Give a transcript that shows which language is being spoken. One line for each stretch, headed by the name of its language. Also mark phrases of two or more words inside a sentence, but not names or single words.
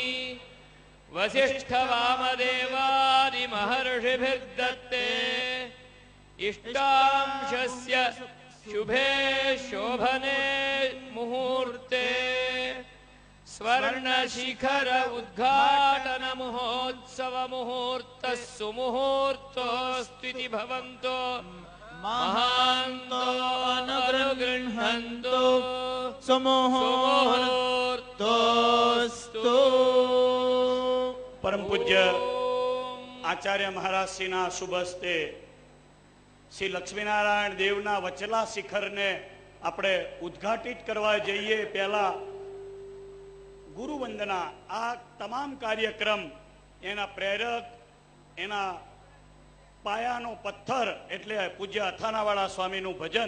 Sanskrit: वसिष्ठवामदेवादिमहर्षिभिर्दत्ते इष्टांशस्य शुभे शोभने मुहूर्ते स्वर्णशिखर उद्घाटन महोत्सव मुहूर्तः सुमुहूर्तोऽस्त्विति भवन्तो महान्तो अनुगृह्णन्तु सुमुहूर्तोऽस्तु
Gujarati: પરમ પૂજ્ય આચાર્ય મહારાજશ્રીના શુભ હસ્તે શ્રી લક્ષ્મીનારાયણ દેવના વચલા શિખરને આપણે ઉદ્ઘાટિત કરવા જઈએ પહેલા ગુરુ વંદના, આ તમામ કાર્યક્રમ એના પ્રેરક, એના પાયાનો પથ્થર એટલે પૂજ્ય અથાણાવાળા સ્વામીનું ભજન.